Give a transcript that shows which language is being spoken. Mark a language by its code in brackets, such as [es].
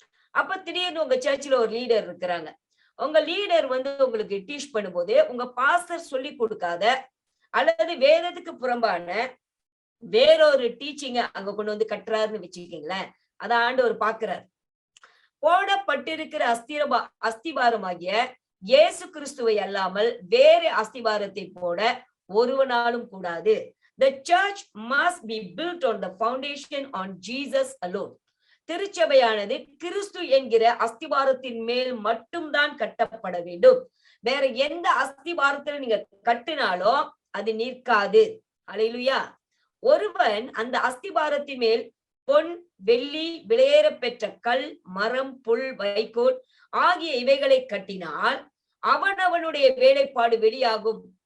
[ta] அப்ப திடீர்னு உங்க சர்ச்சில் ஒரு லீடர் இருக்கிறாங்க. உங்க லீடர் வந்து உங்களுக்கு டீச் பண்ணும்போது உங்க பாஸ்டர் சொல்லி கொடுக்காத அல்லது வேதத்துக்கு புறம்பான வேறொரு டீச்சிங்க அங்க கொண்டு வந்து கட்டுறாருன்னு வச்சுக்கீங்களேன். அத ஆண்டவர் பாக்குறார். போடப்பட்டிருக்கிற அஸ்திபாரமாகிய இயேசு கிறிஸ்துவை அல்லாமல் வேறு அஸ்திபாரத்தை போட ஒருவனாலும் கூடாது. [en] The church must be built on the foundation on Jesus alone. [ta] திருச்சபையானது கிறிஸ்து என்கிற அஸ்திபாரத்தின் மேல் மட்டும்தான் கட்டப்பட வேண்டும். வேற எந்த அஸ்திபாரத்துல நீங்க கட்டினாலும் அது நிற்காது. அல்லேலூயா. ஒருவன் அந்த அஸ்திபாரத்தின் மேல் பொன், வெள்ளி, விலையேற பெற்ற கல், மரம், புல், வைக்கோல் ஆகிய இவைகளை கட்டினால் அவனவனுடைய வேலைப்பாடு வெளியாகும்.